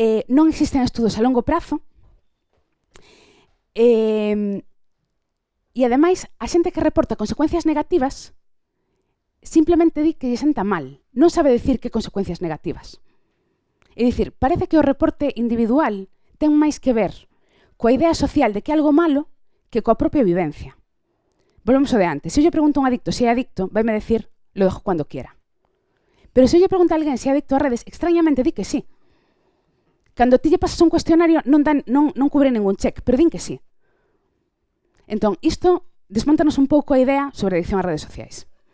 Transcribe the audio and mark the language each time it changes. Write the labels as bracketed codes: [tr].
[gl] Non existen estudos a longo prazo e ademais a xente que reporta consecuencias negativas simplemente di que lle senta mal, non sabe dicir que consecuencias negativas. É dicir, parece que o reporte individual ten máis que ver coa idea social de que é algo malo que coa propia vivencia. Volvemos ao de antes. Se eu lle pregunto a un adicto se é adicto, vaime decir, [es] lo dejo cuando quiera. [gl] Pero se eu lle pregunto a alguén se é adicto a redes, extrañamente di que sí. Cando ti lle pasas un cuestionario non cubre ningún check, pero din que sí. Entón, isto desmontanos un pouco a idea sobre a adicción ás redes sociais.